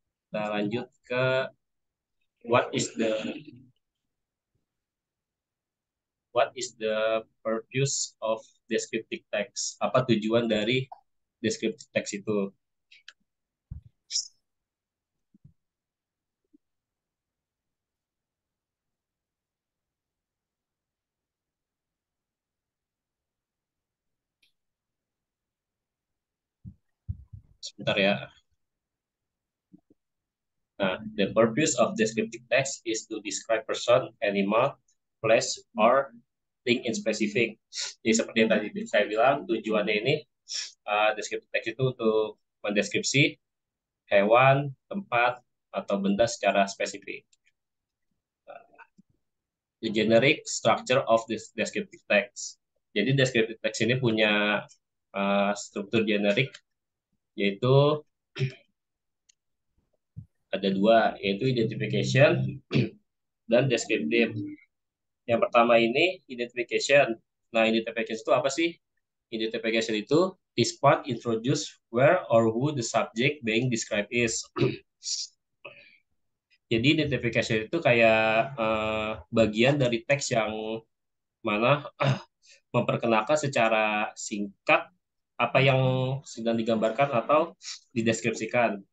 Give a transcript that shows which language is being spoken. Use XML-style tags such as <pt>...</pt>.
<id>Nah, lanjut ke</id> <en>what is the what is the purpose of descriptive text?</en> <id>Apa tujuan dari descriptive text itu? Sebentar ya.</id> <en>Nah, the purpose of descriptive text is to describe person, animal, place, or thing in specific.</en> <id>Jadi seperti yang tadi saya bilang, tujuannya ini descriptive text itu untuk mendeskripsi hewan, tempat, atau benda secara spesifik.</id> <en>The generic structure of this descriptive text.</en> <id>Jadi descriptive text ini punya struktur generik, yaitu ada dua, yaitu identification dan descriptive. Yang pertama ini identification. Nah, identification itu apa sih?</id> <en>Identification itu is part introduce where or who the subject being described is.</en> <id>Jadi identification itu kayak bagian dari teks yang mana memperkenalkan secara singkat apa yang sedang digambarkan atau dideskripsikan.</id>